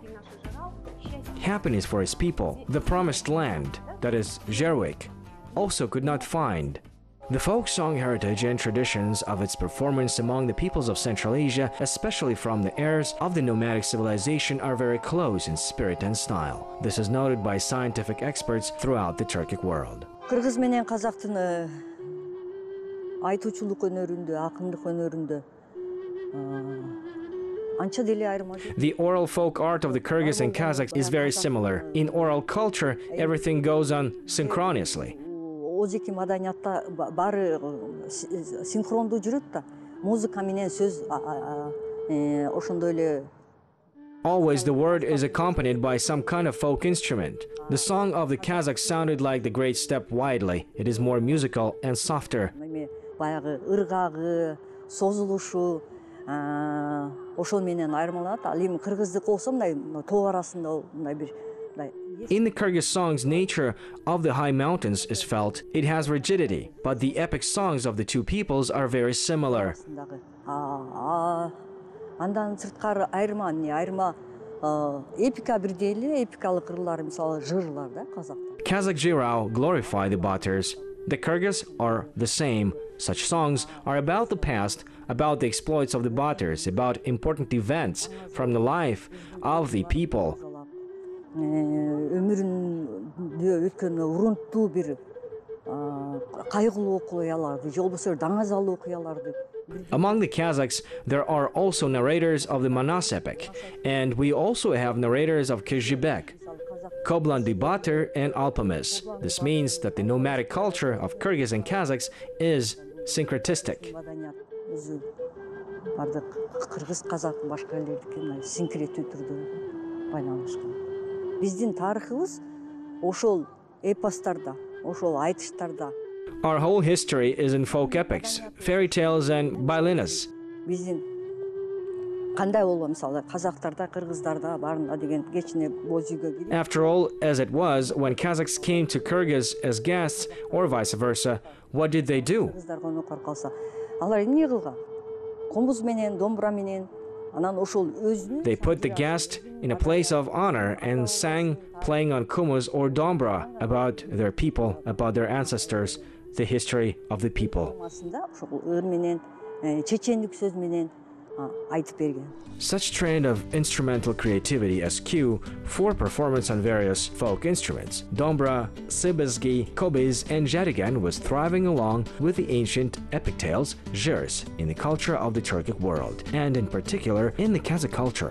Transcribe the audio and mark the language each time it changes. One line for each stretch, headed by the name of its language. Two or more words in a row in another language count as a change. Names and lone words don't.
English: Happiness for his people, the promised land, that is Jibek, also could not find. The folk song heritage and traditions of its performance among the peoples of Central Asia, especially from the heirs of the nomadic civilization, are very close in spirit and style. This is noted by scientific experts throughout the Turkic world.
Kyrgyz: Кыргыз менен казактын айтуучулук өнөрүндө, акындык өнөрүндө анча деле айырма жок.
English: The oral folk art of the Kyrgyz and Kazakhs is very similar. In oral culture, everything goes on synchronously.
Kyrgyz: Озеки маданиятта баары синхрондуу жүрөт да. Музыка менен сөз ошондой эле.
English: Always the word is accompanied by some kind of folk instrument. The song of the Kazakhs sounded like the great steppe widely. It is more musical and softer.
Kyrgyz: Баягы ыргагы, созулушу ошол менен айырмаланат. Ал эми кыргыздык болсо мындай тоо арасында мындай бир
English: In the Kyrgyz songs, nature of the high mountains is felt. It has rigidity, but the epic songs of the two peoples are very similar.
Kyrgyz: Андан сырткары айырма эпика бирдей эле, эпикалык ырлар, мисалы жырлар да казакта.
English: Kazakh Jirao glorify the Batars. The Kyrgyz are the same. Such songs are about the past, about the exploits of the Batars, about important events from the life of the people.
Kyrgyz: Өмүрүндө өткөн урунттуу бир кайгылуу окуяларды, же болбосо даңазалуу окуяларды.
English: Among the Kazakhs, there are also narrators of the Manas epic, and we also have narrators of Jibek, Koblandi Batyr, and Alpamis. This means that the nomadic culture of Kyrgyz and Kazakhs is syncretistic.
Kyrgyz: Кыргыз, казак, башка элдердики синкреттүү түрдө байланышкан. Биздин тарыхыбыз ошол эпостарда, ошол айтыштарда.
English: Our whole history is in folk epics, fairy tales, and bailinas.
Kyrgyz: Биздин кандай болду мисалы казактарда, кыргыздарда баарында деген кечине боз үйгө кирип.
English: After all, as it was when Kazakhs came to Kyrgyz as guests, or vice versa, what did they do?
Kyrgyz: Кыргыздар конокко калса, алар эмне кылган? Комуз менен, домбура менен.
English: They put the guest in a place of honor and sang, playing on kumuz or dombra, about their people, about their ancestors, the history of the people. Such trend of instrumental creativity as cue for performance on various folk instruments, dombra, sibizgi, kobiz, and jadigan was thriving along with the ancient epic tales, jurs, in the culture of the Turkic world, and in particular in the Kazakh culture.